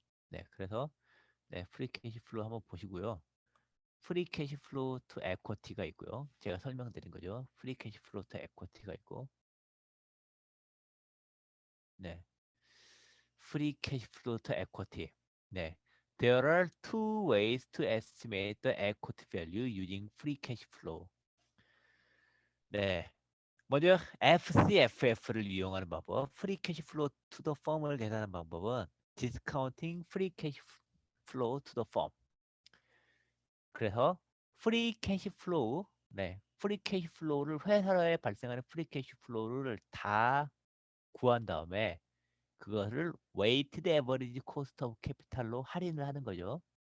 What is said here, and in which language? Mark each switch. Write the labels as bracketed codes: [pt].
[ko] 네, 그래서 네, 프리 캐시 플로우 한번 보시고요. 프리 캐시 플로우 투 에쿼티가 있고요. 제가 설명드린 거죠. 프리 캐시 플로우 투 에쿼티가 있고, 네, 프리 캐시 플로우 투 에쿼티. [en] 네, there are two ways to estimate the equity value using free cash flow. [ko] 네, 먼저 FCFF를 이용하는 방법, 프리 캐시 플로우 투 더 펌을 계산하는 방법은 [en] discounting free cash flow to the firm. [ko] 그래서 프리 캐시 플로우, 네, 프리 캐시 플로우를 회사에 발생하는 프리 캐시 플로우를 다 구한 다음에 그것을 웨이티드 에버리지 코스트 오브 캐피탈로 할인을 하는 거죠.